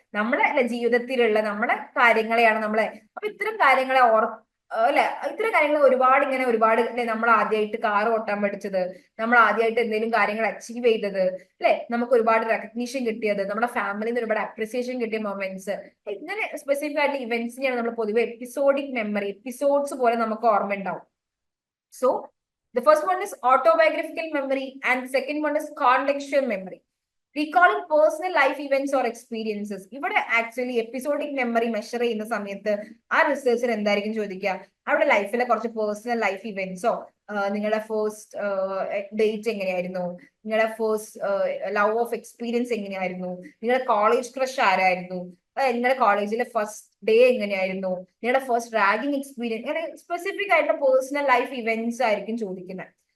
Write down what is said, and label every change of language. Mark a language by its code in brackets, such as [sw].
[ml] നമ്മുടെ അല്ലെ ജീവിതത്തിലുള്ള നമ്മുടെ കാര്യങ്ങളെയാണ് നമ്മളെ, അപ്പൊ ഇത്തരം കാര്യങ്ങളെ അല്ലെ, ഇത്തരം കാര്യങ്ങൾ ഒരുപാട് ഇങ്ങനെ ഒരുപാട് അല്ലെ, നമ്മൾ ആദ്യമായിട്ട് കാർ ഓട്ടാൻ പഠിച്ചത്, നമ്മൾ ആദ്യമായിട്ട് എന്തെങ്കിലും കാര്യങ്ങൾ അച്ചീവ് ചെയ്തത് അല്ലെ, നമുക്ക് ഒരുപാട് റെക്കഗ്നീഷൻ കിട്ടിയത്, നമ്മുടെ ഫാമിലിയിൽ നിന്ന് ഒരുപാട് അപ്രിസിയേഷൻ കിട്ടിയ മൊമെന്റ്സ്, ഇങ്ങനെ സ്പെസിഫിക് ആയിട്ടുള്ള ഇവന്റ്സിനെയാണ് നമ്മൾ പൊതുവെ എപ്പിസോഡിക് മെമ്മറി, എപ്പിസോഡ്സ് പോലെ നമുക്ക് ഓർമ്മ ഉണ്ടാവും. [en] So the first one is autobiographical memory and the second one is contextual memory. Recalling personal life events or experiences. [ml] ഇവിടെ ആക്ച്വലി എപ്പിസോഡിക് മെമ്മറി മെഷർ ചെയ്യുന്ന സമയത്ത് ആ റിസർച്ചർ എന്തായിരിക്കും ചോദിക്കുക, അവിടെ ലൈഫിലെ കുറച്ച് പേഴ്സണൽ ലൈഫ് ഇവന്റ്സോ, നിങ്ങളുടെ ഫസ്റ്റ് ഡേറ്റ് എങ്ങനെയായിരുന്നു, നിങ്ങളുടെ ഫസ്റ്റ് ലവ് ഓഫ് എക്സ്പീരിയൻസ് എങ്ങനെയായിരുന്നു, നിങ്ങളുടെ കോളേജ് ക്രഷ് ആരായിരുന്നു, നിങ്ങളുടെ കോളേജിലെ ഫസ്റ്റ് ഡേ എങ്ങനെയായിരുന്നു, നിങ്ങളുടെ ഫസ്റ്റ് റാഗിങ് എക്സ്പീരിയൻസ്, അങ്ങനെ സ്പെസിഫിക് ആയിട്ടുള്ള പേഴ്സണൽ ലൈഫ് ഇവന്റ്സ് ആയിരിക്കും ചോദിക്കുന്നത്.